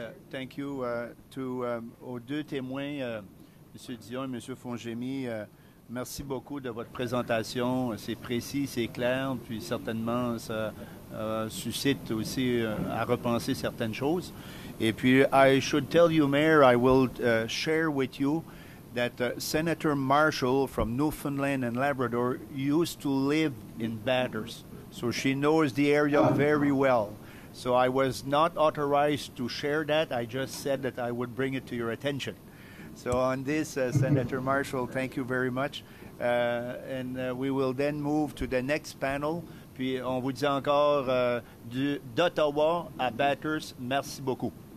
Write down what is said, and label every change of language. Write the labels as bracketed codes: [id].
[en] Thank you [fr] aux deux témoins, M. Dion et M. Fongemi. Merci beaucoup de votre présentation. C'est précis, c'est clair, puis certainement ça suscite aussi à repenser certaines choses. Et puis, [en] I should tell you, Mayor, I will share with you that Senator Marshall from Newfoundland and Labrador used to live in Bathurst, so she knows the area very well. So I was not authorized to share that. I just said that I would bring it to your attention. So on this, Senator Marshall, thank you very much. And we will then move to the next panel. [fr] Puis on vous dit encore d'Ottawa à Bathurst, merci beaucoup.